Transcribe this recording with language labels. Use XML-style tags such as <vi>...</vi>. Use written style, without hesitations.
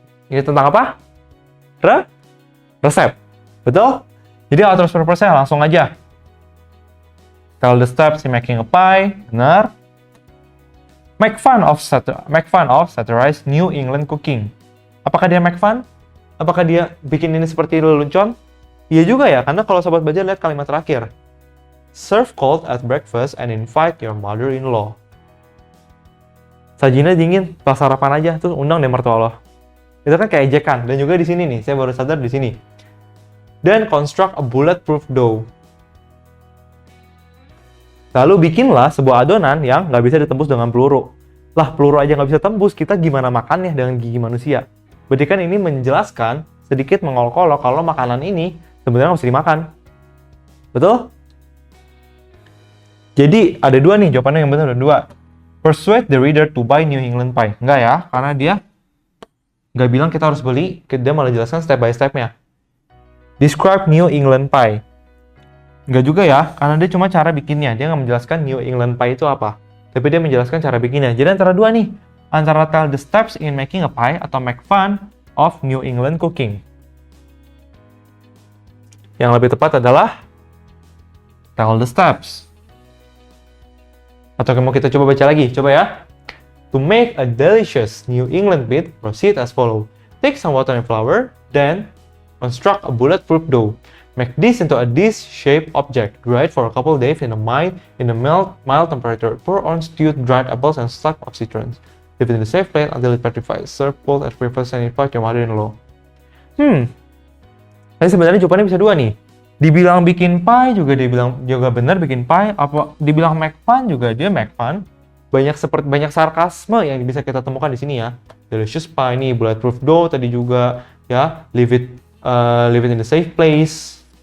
<id>Ini tentang apa? Resep. Betul? Jadi author's purpose-nya langsung aja.</id> <en>Tell the steps in making a pie.</en> <id>Benar.</id> <en>Make fun of satirized New England cooking.</en> <id>Apakah dia make fun? Apakah dia bikin ini seperti lelucon? Iya juga ya, karena kalau sobat belajar lihat kalimat terakhir.</id> <en>Serve cold at breakfast and invite your mother-in-law.</en> <id>Sajinya dingin, pas sarapan aja, tuh undang deh mertua lo. Itu kan kayak ejekan. Dan juga di sini nih, saya baru sadar di sini.</id> <en>Then construct a bulletproof dough.</en> <id>Lalu bikinlah sebuah adonan yang nggak bisa ditembus dengan peluru. Lah, peluru aja nggak bisa tembus, kita gimana makannya dengan gigi manusia? Berarti kan ini menjelaskan, sedikit mengolok-olok kalau makanan ini sebenarnya nggak bisa dimakan. Betul? Jadi, ada dua nih, jawabannya yang benar ada dua.</id> <en>Persuade the reader to buy New England pie.</en> <id>Enggak ya, karena dia nggak bilang kita harus beli, dia malah jelaskan step by step-nya.</id> <en>Describe New England pie.</en> <id>Enggak juga ya, karena dia cuma cara bikinnya. Dia nggak menjelaskan New England pie itu apa. Tapi dia menjelaskan cara bikinnya. Jadi antara dua nih, antara</id> <en>tell the steps in making a pie</en> <id>atau</id> <en>make fun of New England cooking.</en> <id>Yang lebih tepat adalah</id> <en>tell the steps.</en> <id>Atau mau kita coba baca lagi? Coba ya.</id> <en>To make a delicious New England pie, proceed as follows. Take some water and flour, then construct a bulletproof dough. Make this into a dish-shaped object. Dry it for a couple of days in a mild temperature. Pour on stewed dried apples and stalk of citrons. Leave it in a safe place until it petrifies. Serve cold at breakfast and invite your mother-in-law.</en> <id>Tapi sebenarnya jawabannya bisa dua nih. Dibilang bikin pie juga dibilang juga benar bikin pie. Apa dibilang</id> <en>make fun</en> <id>juga dia make fun. Banyak sarkasme yang bisa kita temukan di sini ya.</id> <en>Delicious pie</en> <id>ini,</id> <en>bulletproof dough</en> <id>tadi juga ya.</id> <en>Leave it in a safe place.</en>